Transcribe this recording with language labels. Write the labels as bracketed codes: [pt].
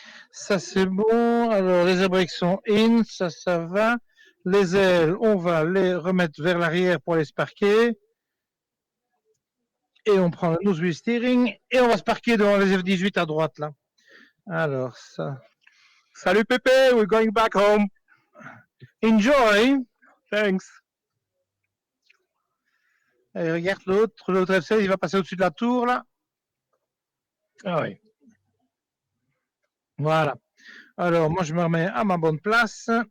[fr] Ça, c'est bon. Alors, les abriques sont in, ça va. Les ailes, on va les remettre vers l'arrière pour les sparker. Et on prend le nose wheel steering et on va se parquer devant les F-18 à droite, là. Alors, ça. [en] Salut Pepe, we're going back home. Enjoy. Thanks. [fr] Et regarde l'autre F-16, il va passer au-dessus de la tour, là. Ah oui. Voilà. Alors, moi, je me remets à ma bonne place.